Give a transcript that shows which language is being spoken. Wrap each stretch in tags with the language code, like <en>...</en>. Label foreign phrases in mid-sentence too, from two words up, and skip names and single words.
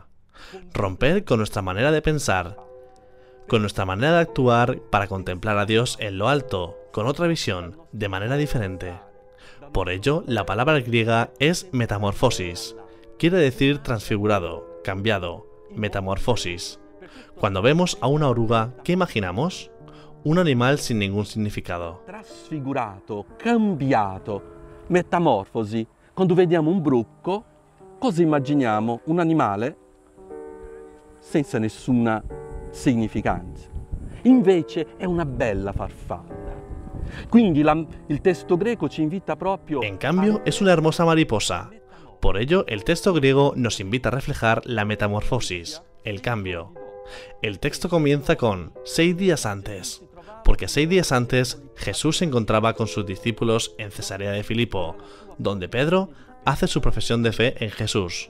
<es>Romper con nuestra manera de pensar, con nuestra manera de actuar para contemplar a Dios en lo alto, con otra visión, de manera diferente. Por ello, la palabra griega es metamorfosis. Quiere decir transfigurado, cambiado, metamorfosis. Cuando vemos a una oruga, ¿qué imaginamos? Un animal sin ningún significado.</es> <it>Trasfigurato, cambiato, metamorfosi. Quando vediamo un bruco, cosa immaginiamo? Un animale senza nessuna significanza. Invece è una bella farfalla. Quindi il testo greco ci invita proprio.</it> <es>En cambio, es una hermosa mariposa. Por ello, el texto griego nos invita a reflejar la metamorfosis, el cambio. El texto comienza con 6 días antes, porque 6 días antes Jesús se encontraba con sus discípulos en Cesarea de Filipo, donde Pedro hace su profesión de fe en Jesús.</es>